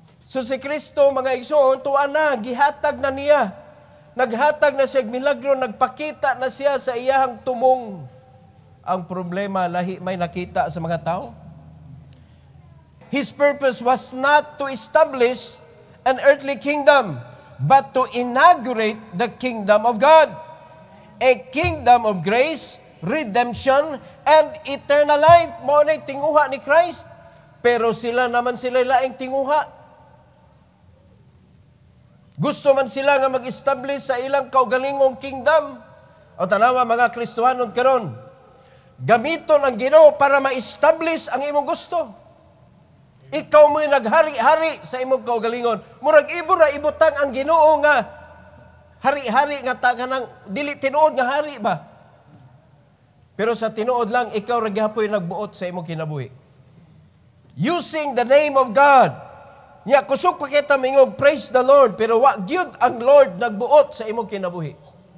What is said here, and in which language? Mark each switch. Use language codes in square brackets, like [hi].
[ceb] So si Kristo, mga igsoon, tuwa na, gihatag na niya. Naghatag na siya milagro, nagpakita na siya sa iyahang tumong. Ang problema, lahi may nakita sa mga tao. [en] His purpose was not to establish an earthly kingdom, but to inaugurate the kingdom of God. A kingdom of grace, redemption, and eternal life. [ceb] Mao na'y tinguha ni Christ. Pero sila laing tinguha. Gusto man sila nga mag-establish sa ilang kaugalingong kingdom. O tanawa mga Kristohanon karon, gamiton ang Ginoo para ma-establish ang imong gusto. Ikaw mo'y naghari-hari sa imong kaugalingon. Murag ibura ibutang ang Ginoo nga hari-hari nga taganang dili tinuod nga hari ba? Pero sa tinuod lang ikaw ra gyapon nagbuot sa imong kinabuhi. [en] Using the name of God. [ceb] Nya kusog pa kita mingog [en] praise the Lord, [ceb] pero wa gyud ang Lord nagbuot sa imong kinabuhi.